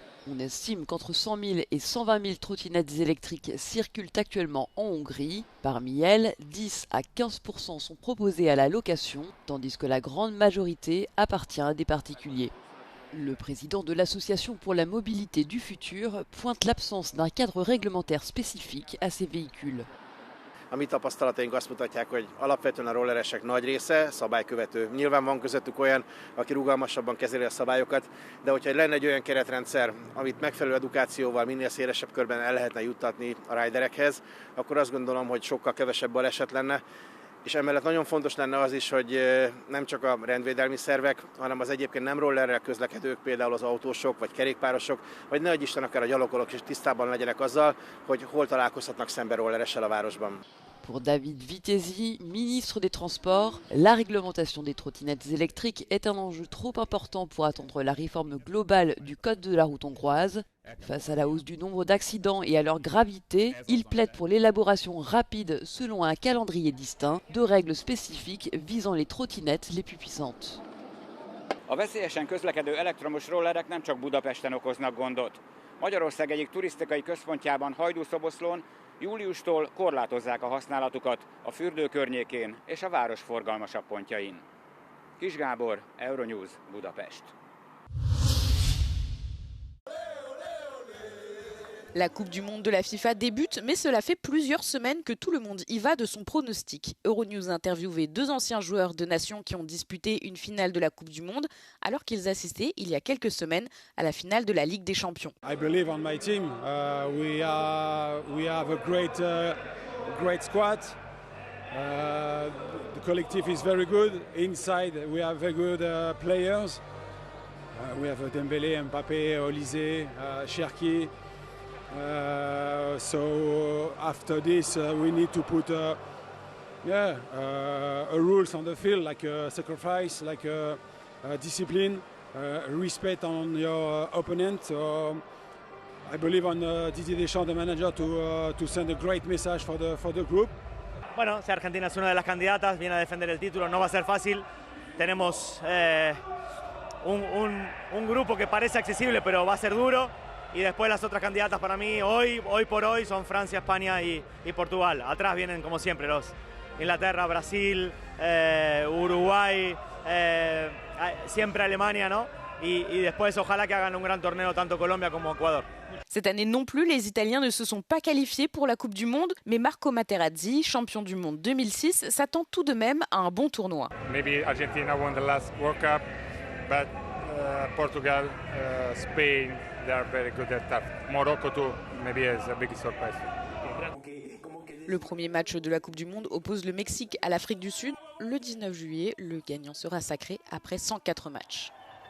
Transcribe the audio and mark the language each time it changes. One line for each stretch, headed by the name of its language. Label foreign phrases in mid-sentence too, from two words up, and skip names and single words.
French: On estime qu'entre 100 000 et 120 000 trottinettes électriques circulent actuellement en Hongrie. Parmi elles, 10 à 15% sont proposées à la location, tandis que la grande majorité appartient à des particuliers. Le président de l'Association pour la mobilité du futur pointe l'absence d'un cadre réglementaire spécifique à ces véhicules.
Hungarian: A mi tapasztalataink azt mutatják, hogy alapvetően a rolleresek nagy része szabálykövető. Nyilván van közöttük olyan, aki rugalmasabban kezeli a szabályokat, de hogyha lenne egy olyan keretrendszer, amit megfelelő edukációval minél szélesebb körben el lehetne juttatni a riderekhez, akkor azt gondolom, hogy sokkal kevesebb baleset lenne. És emellett nagyon fontos lenne az is, hogy nem csak a rendvédelmi szervek, hanem az egyébként nem rollerrel közlekedők, például az autósok vagy kerékpárosok, vagy ne adj Isten akár a gyalogolók is tisztában legyenek azzal, hogy hol találkozhatnak szembe rolleressel a városban.
French: Pour David Vitezi, ministre des Transports, la réglementation des trottinettes électriques est un enjeu trop important pour attendre la réforme globale du code de la route hongroise. Face à la hausse du nombre d'accidents et à leur gravité, il plaide pour l'élaboration rapide, selon un calendrier distinct, de règles spécifiques visant les trottinettes les plus puissantes.
Hungarian: A veszélyesen közlekedő elektromos rollerek nem csak Budapesten okoznak gondot. Magyarország egyik turisztikai központjában, Hajdúszoboszlón júliustól korlátozzák a használatukat a fürdő környékén és a város forgalmasabb pontjain. Kis Gábor, Euronews, Budapest.
French: La Coupe du Monde de la FIFA débute, mais cela fait plusieurs semaines que tout le monde y va de son pronostic. Euronews a interviewé 2 anciens joueurs de nations qui ont disputé une finale de la Coupe du Monde, alors qu'ils assistaient il y a quelques semaines à la finale de la Ligue des Champions.
English: I believe on my team. We have a great squad. The collective is very good. Inside, we have very good players. We have Dembélé, Mbappé, Olise, Cherki. So after this, we need to put rules on the field, like sacrifice, like discipline, respect on your opponent. So I believe on Didier Deschamps, the manager, to send a great message for the group.
Spanish: Bueno, si Argentina es una de las candidatas, viene a defender el título, no va a ser fácil. Tenemos un grupo que parece accesible, pero va a ser duro. Y después las otras candidatas para mí, hoy por hoy, son Francia, España y Portugal. Atrás vienen, como siempre, los Inglaterra, Brasil, Uruguay, siempre Alemania, ¿no? Y después ojalá que hagan un gran torneo tanto Colombia como Ecuador.
French: Cette année non plus, les Italiens ne se sont pas qualifiés pour la Coupe du Monde, mais Marco Materazzi, champion du monde 2006, s'attend tout de même à un bon tournoi.
English: Maybe Argentina won the last World Cup, but Portugal, Spain, they are very good at that. Morocco too, maybe is a big surprise.
French: Le premier match de la Coupe du Monde oppose le Mexique à l'Afrique du Sud. Le 19 juillet, le gagnant sera sacré après 104 matchs.